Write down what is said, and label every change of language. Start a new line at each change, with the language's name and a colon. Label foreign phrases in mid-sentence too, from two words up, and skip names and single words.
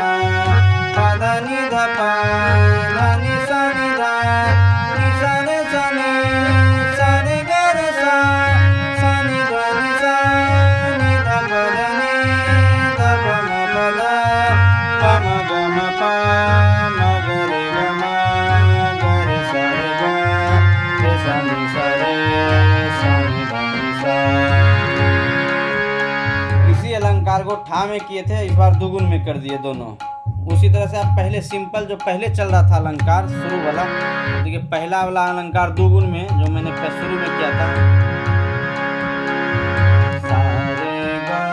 Hindi: प ध नि ध प ध नि सा नि ध नि सा रे सा नि सा रे ग रे सा सा नि ध नि सा नि ध प ध नि ध प म प ध प म ग म प म ग रे ग म ग रे सा रे ग रे सा नि सा रे इसी अलंकार को ठा में किए थे, इस बार दुगुन में कर दिए दोनों। उसी तरह से आप पहले सिंपल जो पहले चल रहा था अलंकार शुरू वाला, देखिए पहला वाला अलंकार दुगुन में जो मैंने शुरू में किया था सा रे ग